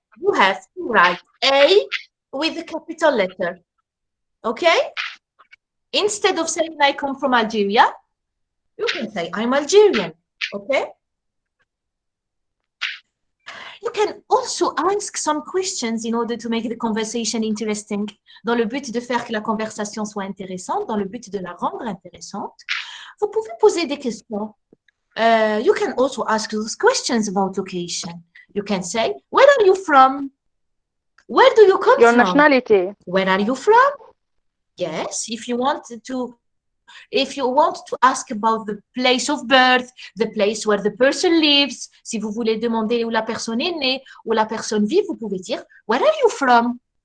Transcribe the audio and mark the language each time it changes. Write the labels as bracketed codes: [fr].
[en] You have to write A with the capital letter. Okay? Instead of saying I come from Algeria, you can say I'm Algerian. Okay? You can also ask some questions in order to make the conversation interesting. [fr] Dans le but de faire que la conversation soit intéressante, dans le but de la rendre intéressante, vous pouvez poser des questions. [en] You can also ask those questions about location. You can say, where are you from? Where do you come Your from? nationality. Where are you from? Yes, if you want to ask about the place of birth, the place where the person lives, [fr] si vous voulez demander où la personne est née, où la personne vit, vous pouvez dire, [en] where are you from?